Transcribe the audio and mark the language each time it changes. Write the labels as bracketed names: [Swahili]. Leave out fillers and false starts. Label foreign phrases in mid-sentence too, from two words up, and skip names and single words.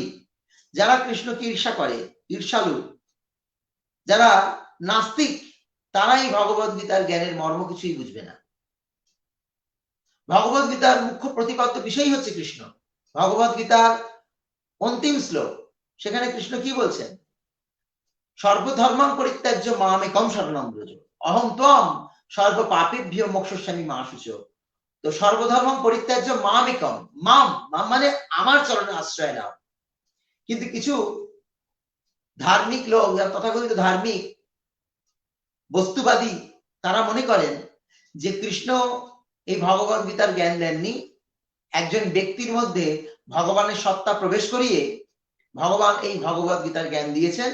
[Bangla] যারা কৃষ্ণকে ঈর্ষা করে, ঈর্ষালু, যারা নাস্তিক, তারাই ভগবত গীতার জ্ঞানের মর্ম কিছুই বুঝবে না। ভগবত গীতার মুখ্য প্রতিপাদ্য বিষয় হচ্ছে কৃষ্ণ। ভগবত গীতার অন্তিম শ্লোক, সেখানে কৃষ্ণ কি বলছেন? [Sanskrit] সর্বধর্মাং পরিত্যাজ্য মামেকং শরণং ব্রজ অহং ত্বং সর্ব পাপেভ্যো মোক্ষয়িষ্যামি মা শুচো। [Bangla] তো [Sanskrit] সর্বধর্ম পরিত্যাজ্য মামেকং, [Bangla] মাম মানে আমার চরণে আশ্রয় নাও। কিন্তু কিছু ধার্মিক লোক, যারা তথাকথিত ধার্মিক বস্তুবাদী, তারা মনে করেন যে কৃষ্ণ এই ভগবত গীতার জ্ঞান দেননি, একজন ব্যক্তির মধ্যে ভগবানের সত্তা প্রবেশ করিয়ে ভগবান এই ভগবত গীতার জ্ঞান দিয়েছেন।